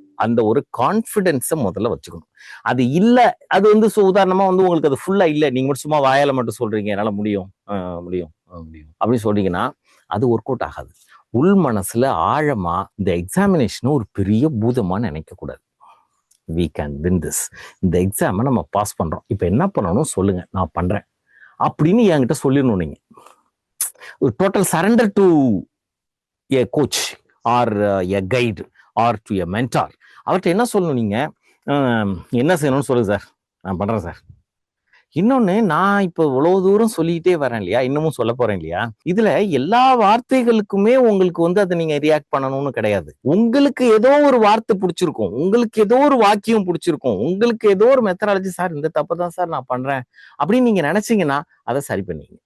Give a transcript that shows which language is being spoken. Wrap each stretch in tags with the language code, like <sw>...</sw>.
<ta>அந்த ஒரு கான்ஃபிடென்ஸை முதல்ல வச்சுக்கணும். அது இல்ல, அது வந்து உதாரணமா வந்து உங்களுக்கு அது ஃபுல்லா இல்ல, நீங்க மட்டும் சும்மா வாயால மட்டும் சொல்றீங்க என்னால முடியும் முடியும் முடியும் அப்படின்னு சொல்றீங்கன்னா அது ஒர்க் அவுட் ஆகாது. உள் மனசுல ஆழமா இந்த எக்ஸாமினேஷன் ஒரு பெரிய பூதமா நினைக்க கூடாது.</ta> <en>we can win this.</en> <ta>இந்த எக்ஸாமை நம்ம பாஸ் பண்றோம், இப்போ என்ன பண்ணணும் சொல்லுங்க, நான் பண்றேன் அப்படின்னு என்கிட்ட சொல்லிடணும். நீங்க ஒரு</ta> <en>Total surrender to a coach or a guide or to a mentor.</en> <ta>அவர்கிட்ட என்ன சொல்லணும், நீங்க என்ன செய்யணும்னு சொல்லுங்க சார், நான் பண்றேன் சார். இன்னொன்னு, நான் இப்ப இவ்வளவு தூரம் சொல்லிக்கிட்டே வரேன் இல்லையா, இன்னமும் சொல்ல போறேன் இல்லையா, இதுல எல்லா வார்த்தைகளுக்குமே உங்களுக்கு வந்து அதை நீங்க ரியாக்ட் பண்ணணும்னு கிடையாது. உங்களுக்கு ஏதோ ஒரு வார்த்தை பிடிச்சிருக்கும், உங்களுக்கு ஏதோ ஒரு வாக்கியம் பிடிச்சிருக்கும், உங்களுக்கு ஏதோ ஒரு மெத்தடாலஜி, சார் இந்த தப்பு தான் சார் நான் பண்றேன் அப்படின்னு நீங்க நினைச்சீங்கன்னா அதை சரி பண்ணீங்க.</ta>